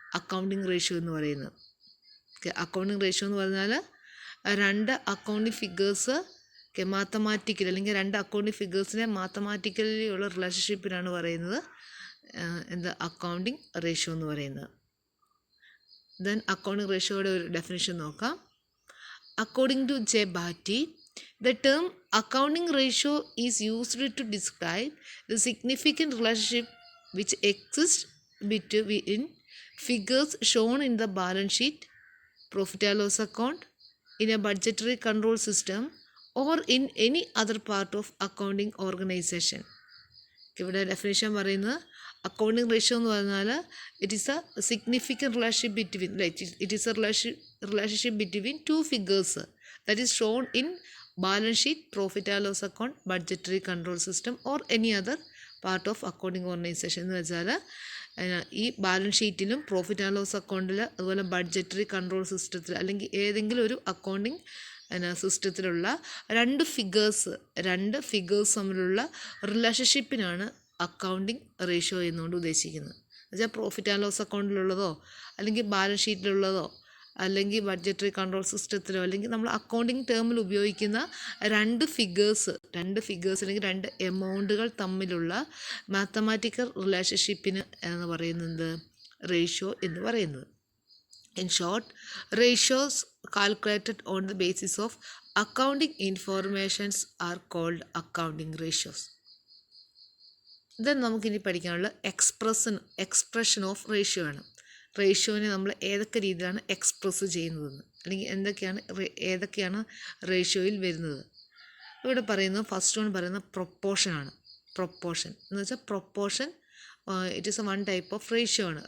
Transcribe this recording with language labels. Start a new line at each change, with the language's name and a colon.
Malayalam: Accounting ratio എന്ന് പറയുന്നത്. Accounting ratio എന്ന് പറഞ്ഞാൽ രണ്ട് അക്കൗണ്ടിങ് ഫിഗേഴ്സ് മാത്തമാറ്റിക്കൽ അല്ലെങ്കിൽ രണ്ട് അക്കൗണ്ടിങ് ഫിഗേഴ്സിനെ മാത്തമാറ്റിക്കലി ഉള്ള റിലേഷൻഷിപ്പിനാണ് പറയുന്നത് എന്ത്? അക്കൗണ്ടിങ് റേഷ്യോ എന്ന് പറയുന്നത്. ദെൻ അക്കൗണ്ടിങ് റേഷ്യോയുടെ ഒരു ഡെഫിനിഷൻ നോക്കാം.
English: According to J Batty, the term accounting ratio is used to describe the significant relationship which exists between figures shown in the balance sheet, profit and loss account, in a budgetary control system, or in any other part of accounting organization.
Malayalam: ഇവിടെ definition പറയുന്നത് accounting ratio എന്ന് പറഞ്ഞാൽ
English: It is a significant relationship between it is a relationship between two figures that is shown in balance sheet, profit and loss account, budgetary control system or any other part of accounting organization.
Malayalam: എന്ന് വെച്ചാൽ ഈ balance ഷീറ്റിലും profit and loss അക്കൗണ്ടിൽ അതുപോലെ budgetary control സിസ്റ്റത്തിൽ അല്ലെങ്കിൽ ഏതെങ്കിലും ഒരു accounting സിസ്റ്റത്തിലുള്ള രണ്ട് ഫിഗേഴ്സ് തമ്മിലുള്ള റിലേഷൻഷിപ്പിനാണ് അക്കൗണ്ടിങ് റേഷ്യോ എന്നുകൊണ്ട് ഉദ്ദേശിക്കുന്നത്. എന്നുവെച്ചാൽ പ്രോഫിറ്റ് ആൻഡ് ലോസ് അക്കൗണ്ടിലുള്ളതോ അല്ലെങ്കിൽ ബാലൻസ് ഷീറ്റിലുള്ളതോ അല്ലെങ്കിൽ ബഡ്ജറ്ററി കൺട്രോൾ സിസ്റ്റത്തിലോ അല്ലെങ്കിൽ നമ്മൾ അക്കൗണ്ടിങ് ടേമിൽ ഉപയോഗിക്കുന്ന രണ്ട് ഫിഗേഴ്സ് അല്ലെങ്കിൽ രണ്ട് എമൗണ്ടുകൾ തമ്മിലുള്ള മാത്തമാറ്റിക്കൽ റിലേഷൻഷിപ്പിന് എന്ന് പറയുന്നത് റേഷ്യോ എന്ന് പറയുന്നത്.
English: In short, ratios calculated on the basis of accounting informations are called accounting ratios.
Malayalam: Then നമുക്കിനി പഠിക്കാനുള്ള എക്സ്പ്രഷൻ ഓഫ് റേഷ്യോ ആണ്. റേഷ്യോനെ നമ്മൾ ഏതൊക്കെ രീതിയിലാണ് എക്സ്പ്രസ് ചെയ്യുന്നതെന്ന് അല്ലെങ്കിൽ ഏതൊക്കെയാണ് റേഷ്യോയിൽ വരുന്നത്. ഇവിടെ പറയുന്നത് ഫസ്റ്റ് വൺ പറയുന്നത് പ്രൊപ്പോർഷനാണ്. പ്രൊപ്പോർഷൻ എന്ന് വെച്ചാൽ proportion
English: it is a one type of ratio
Malayalam: ആണ്.